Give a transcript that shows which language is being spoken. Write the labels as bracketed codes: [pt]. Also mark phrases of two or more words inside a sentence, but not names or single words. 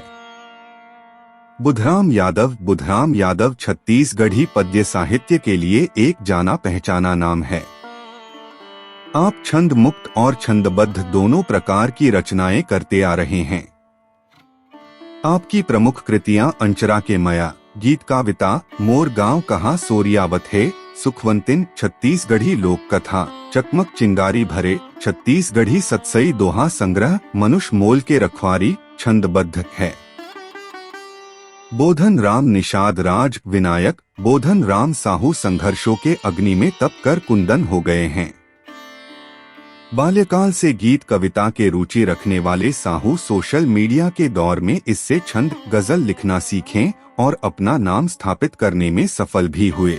[hi] बुधराम यादव छत्तीसगढ़ी पद्य साहित्य के लिए एक जाना पहचाना नाम है। आप छंद मुक्त और छंदबद्ध दोनों प्रकार की रचनाएं करते आ रहे हैं। आपकी प्रमुख कृतियां अंचरा के मया, गीत काविता, मोर गांव कहाँ सोरियावत है, सुखवंतिन छत्तीसगढ़ी लोक कथा, चकमक चिंगारी भरे छत्तीसगढ़ी सतसई दोहा संग्रह, मनुष्य मोल के रखवारी छंदबद्ध है। बोधन राम निषाद राज विनायक बोधन राम साहू संघर्षों के अग्नि में तप कर कुंदन हो गए हैं। बाल्यकाल से गीत कविता के रुचि रखने वाले साहू सोशल मीडिया के दौर में इससे छंद गजल लिखना सीखें और अपना नाम स्थापित करने में सफल भी हुए।